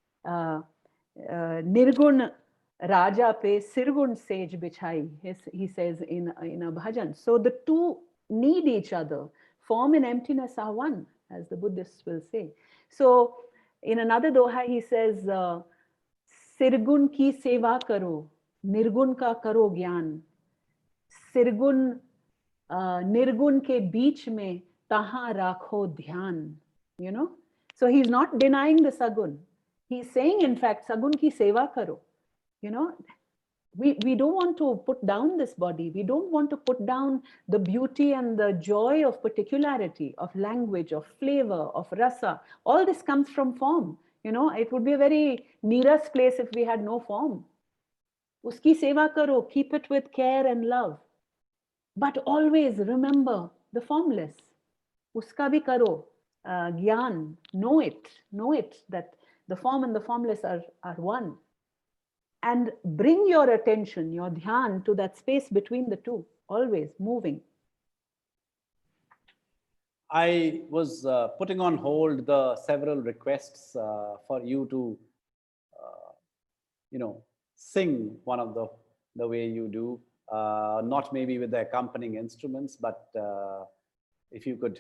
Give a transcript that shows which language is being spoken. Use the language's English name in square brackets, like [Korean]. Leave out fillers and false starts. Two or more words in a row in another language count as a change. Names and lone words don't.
[Hindi] निर्गुण राजा पे सिरगुन सेज बिछाई, [English] he says in a bhajan. So the two need each other. Form and emptiness are one, as the Buddhists will say. So in another doha, he says, [Hindi] सिरगुन की सेवा करो, निर्गुण का करो ज्ञान. सिरगुन निर्गुण के बीच में तहाँ रखो ध्यान. [English] You know? So he's not denying the Sagun. He's saying, in fact, [Hindi] सगुन की सेवा करो. [English] You know, we don't want to put down this body. We don't want to put down the beauty and the joy of particularity, of language, of flavor, of rasa. All this comes from form. You know, it would be a very nearest place if we had no form. [Hindi] उसकी सेवा करो, [English] keep it with care and love. But always remember the formless. [Hindi] उसका भी करो, ज्ञान, [English] know it, that the form and the formless are one. And bring your attention, your dhyan, to that space between the two, always moving. I was putting on hold the several requests for you to, sing one of the way you do, not maybe with the accompanying instruments, but if you could.